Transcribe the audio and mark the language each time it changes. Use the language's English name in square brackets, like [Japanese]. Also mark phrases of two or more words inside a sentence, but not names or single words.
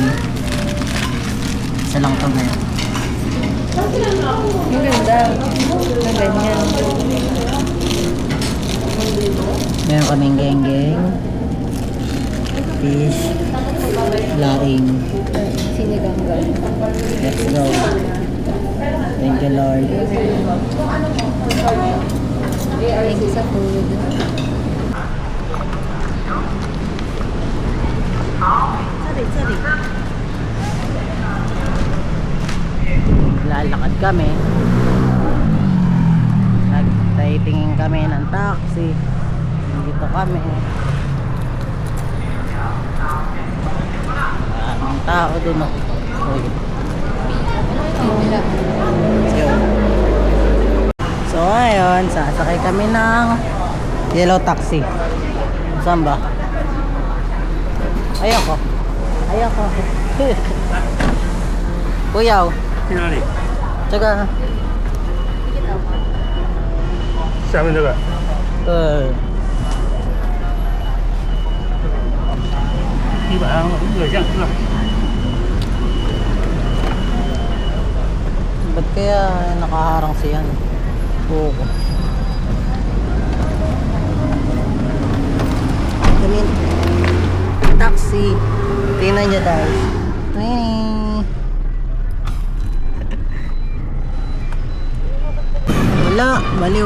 [Filipino] Isa lang to ngayon. Ang ganda. Ang ganyan. Meron kaming geng-geng, fish, laing. Sinigang ba? [English] Let's go. Thank you, Lord. Thank you [Filipino] sa food. Sorry. Lalakad kami. Nagtitingin kami ng taxi. Dito kami. Ang tao dun. Uy. [English] Let's go. [Filipino] So ngayon, sasakay kami ng [English] yellow taxi. [Filipino] Saan ba? Ayoko. Kuyaw. [Chinese] 去哪里？ [Filipino] Tsaka, [Chinese] 下面这个。地板上热像是吧？ [Filipino] ba't kaya nakaharang siya? Oo. Kami, taxi. Tingnan niya guys. Wala, baliw.